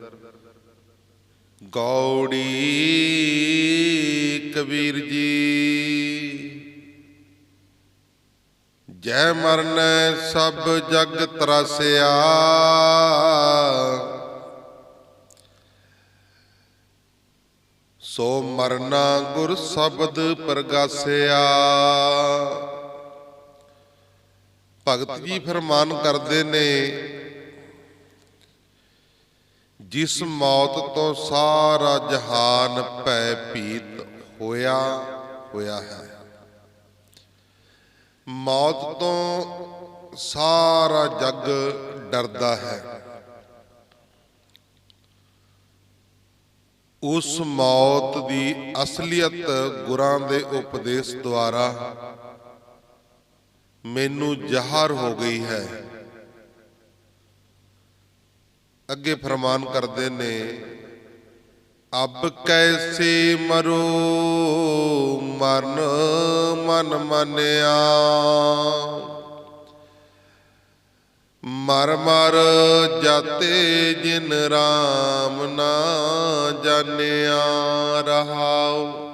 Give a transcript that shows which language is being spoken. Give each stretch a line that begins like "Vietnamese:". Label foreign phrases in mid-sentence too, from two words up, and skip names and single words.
Hindi: गौड़ी कबीर जी जय मरन सब जग त्रासिया, सो मरना गुर शब्द प्रगासिया।
Punjabi: ਭਗਤ ਜੀ ਫ਼ਰਮਾਨ ਕਰਤੇ ਨੇ ਜਿਸ ਮੌਤ ਤੋ ਸਾਰਾ ਜਹਾਨ ਭੈ ਭੀਤ ਹੋਇਆ ਹੋਇਆ ਹੈ। ਮੌਤ ਤੋ ਸਾਰਾ ਜਗ ਡਰਦਾ ਹੈ। ਉਸ ਮੌਤ ਕੀ ਅਸਲੀਅਤ ਗੁਰਾਂ ਦੇ ਉਪਦੇਸ਼ ਦੁਆਰਾ ਮੈਨੂੰ ਜ਼ਹਰ ਹੋ ਗਈ ਹੈ। ਅੱਗੇ ਫ਼ਰਮਾਨ ਕਰਤੇ ਨੇ
Hindi: अब कैसे मरो मरन मन मानिया, मर मर जाते जिन राम ना जानिया रहाओ।